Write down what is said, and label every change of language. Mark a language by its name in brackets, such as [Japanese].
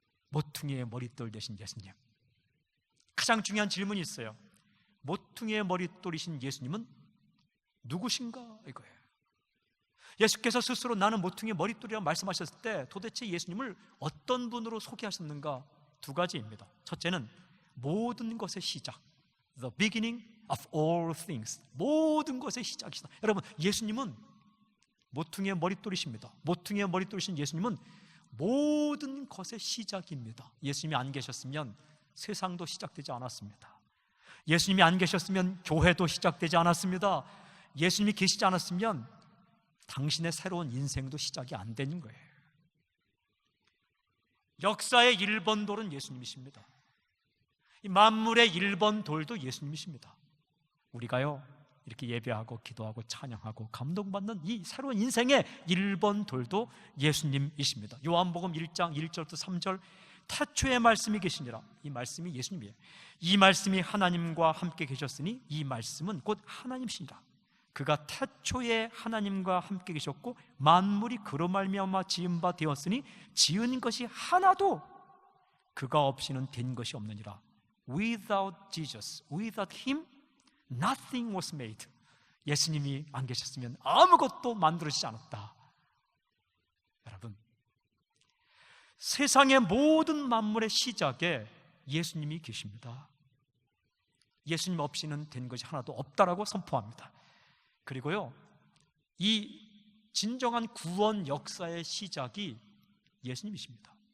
[Korean] 모퉁이의 머릿돌 되신 예수님. 가장 중요한 질문이 있어요. 모퉁이의 머릿돌이신 예수님은 누구신가? 이거예요. 예수께서 스스로 나는 모퉁이의 머릿돌이라고 말씀하셨을 때 도대체 예수님을 어떤 분으로 소개하셨는가? 두 가지입니다. 첫째는 모든 것의 시작, [English] the beginning of all things. [Korean] 모든 것의 시작이시다. 여러분, 예수님은 모퉁이의 머릿돌이십니다. 모퉁이의 머릿돌이신 예수님은 모든 것의 시작입니다. 예수님이 안 계셨으면 세상도 시작되지 않았습니다. 예수님이 안 계셨으면 교회도 시작되지 않았습니다. 예수님이 계시지 않았으면 당신의 새로운 인생도 시작이 안 되는 거예요. 역사의 1번 돌은 예수님이십니다. 이 만물의 1번 돌도 예수님이십니다. 우리가요, 이렇게 예배하고 기도하고 찬양하고 감동받는 이 새로운 인생의 1번 돌도 예수님이십니다. 요한복음 1장 1절부터 3절, 태초에 말씀이 계시니라. 이 말씀이 예수님이에요. 이 말씀이 하나님과 함께 계셨으니 이 말씀은 곧 하나님이시니라. 그가 태초에 하나님과 함께 계셨고 만물이 그로 말미암아 지은 바 되었으니 지은 것이 하나도 그가 없이는 된 것이 없느니라. [English] Without Jesus, without Him, nothing was made. [Korean] 예수님이 안 계셨으면 아무것도 만들어지지 않았다. 여러분, 세상의 모든 만물의 시작에 예수님이 계십니다. 예수님 없이는 된 것이 하나도 없다라고 선포합니다. 그리고요, 이 진정한 구원 역사의 시작이 예수님이십니다.